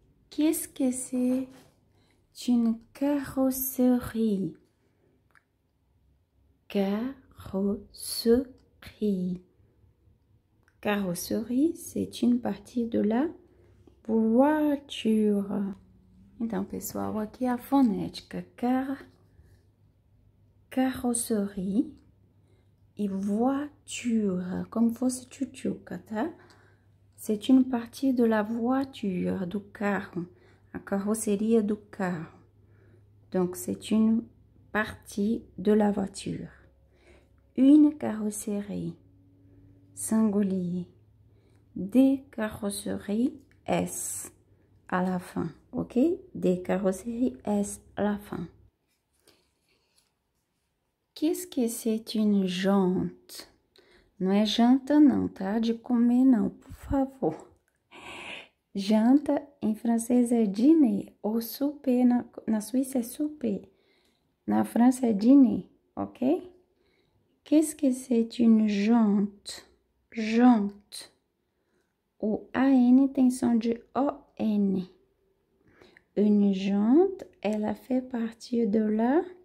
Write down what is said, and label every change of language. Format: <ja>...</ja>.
<fr>Qu'est-ce que c'est une carrosserie? Carrosserie. Carrosserie, c'est une partie de la voiture.</fr> <pt>Então, pessoal, aqui é a fonética. Carrosserie e voiture, como fosse tchutchuca, tá?</pt> <fr>C'est une partie de la voiture,</fr> <pt>do carro, a carroceria do carro.</pt> <fr>Donc, c'est une partie de la voiture. Une carrosserie, singulier. Des carrosseries S à la fin, ok? Des carrosseries S à la fin. Qu'est-ce que c'est une jante?</fr> <pt>Não é janta não, tá? De comer não, por favor. Janta em francês é dîner, ou souper, na Suíça é souper. Na França é dîner, ok?</pt> <fr>Qu'est-ce que c'est une jante? Jante.</fr> <pt>O AN tem som de ON.</pt> <fr>Une jante,</fr> <pt>ela</pt> <fr>fait partie de la...</fr>